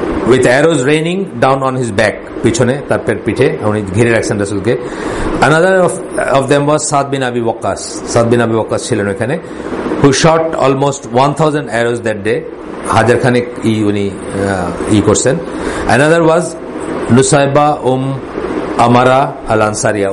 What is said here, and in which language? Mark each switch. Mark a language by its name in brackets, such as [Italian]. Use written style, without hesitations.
[English] with arrows raining down on his back, [Bangla] পিছনে তার পিঠে উনি ঘিরে রাখছেন রাসূলকে. [English] Another of them was Sa'd bin Abi Waqqas. Sa'd bin Abi Waqqas [Bangla] ছিলেন ওখানে, [English] who shot almost 1000 arrows that day. [Bangla] হাজার খানেক উনি করছেন. [English] Another was Nusaiba Amara al Ansaria.